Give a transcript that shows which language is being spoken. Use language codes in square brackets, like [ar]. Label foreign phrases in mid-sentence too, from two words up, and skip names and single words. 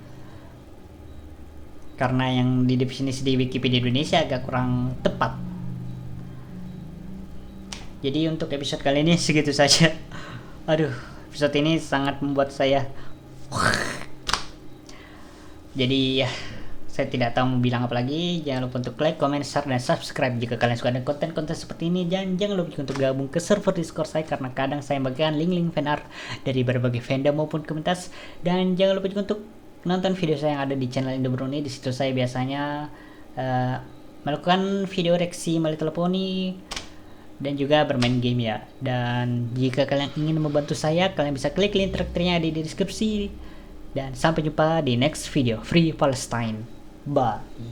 [id] Karena yang di definisi di Wikipedia Indonesia agak kurang tepat. Jadi untuk episode kali ini segitu saja. Aduh, episode ini sangat membuat saya jadi ya, saya tidak tahu mau bilang apa lagi. Jangan lupa untuk [en] like, comment, share, [id] dan subscribe jika kalian suka dengan konten-konten seperti ini. Dan jangan lupa untuk gabung ke server Discord saya, karena kadang saya bagikan link-link fanart dari berbagai fandom maupun komunitas. Dan jangan lupa juga untuk nonton video saya yang ada di channel Indo Bruni. Di situ saya biasanya melakukan video reaksi My Little Pony dan juga bermain game ya. Dan jika kalian ingin membantu saya, kalian bisa klik link traktirnya di deskripsi. Dan sampai jumpa di [en] next video Free Palestine. [id] Bye.